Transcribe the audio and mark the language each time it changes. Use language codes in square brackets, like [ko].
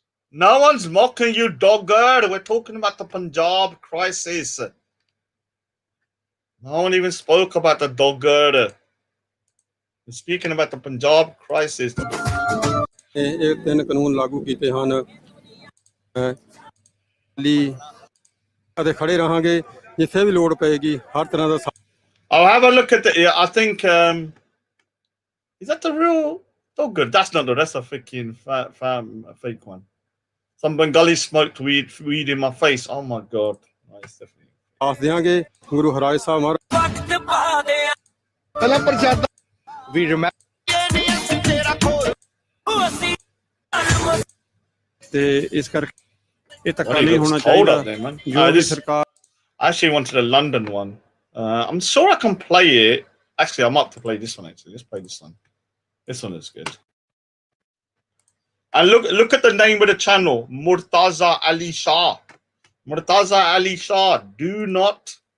[en] No one's mocking you, dogger. We're talking about the Punjab crisis. No one even spoke about the dogger. We're speaking about the Punjab crisis. [pa] ਇਹ ਤਿੰਨ ਕਾਨੂੰਨ ਲਾਗੂ ਕੀਤੇ ਹਨ ਲਈ ਅਤੇ ਖੜੇ ਰਹਾਂਗੇ ਜਿੱਥੇ ਵੀ ਲੋੜ ਪਏਗੀ ਹਰ ਤਰ੍ਹਾਂ ਦਾ [en] I'll have a look at the. I think is that the real dogger? That's not the. That's a freaking fake one. Some Bengali smoked weed in my face. Oh my god! Nice, definitely. [pa] ਆਸ ਦਿਆਂਗੇ ਗੁਰੂ ਹਰਾਏ ਸਾਹਿਬ ਮਹਾਰਾਜ ਪਹਿਲਾਂ ਪ੍ਰਸ਼ਾਦਾ [en] We remember. [pa] ਤੇ ਇਸ ਕਰਕੇ ਇਹ ਧੱਕਾ ਨਹੀਂ ਹੋਣਾ ਚਾਹੀਦਾ ਜੋ ਵੀ ਸਰਕਾਰ [en] I actually wanted a London one. I'm sure I can play it. Actually, I'm up to play this one. Actually, let's play this one. This one is good. And look at the name of the channel, Murtaza Ali Shah. Murtaza Ali Shah. Do not.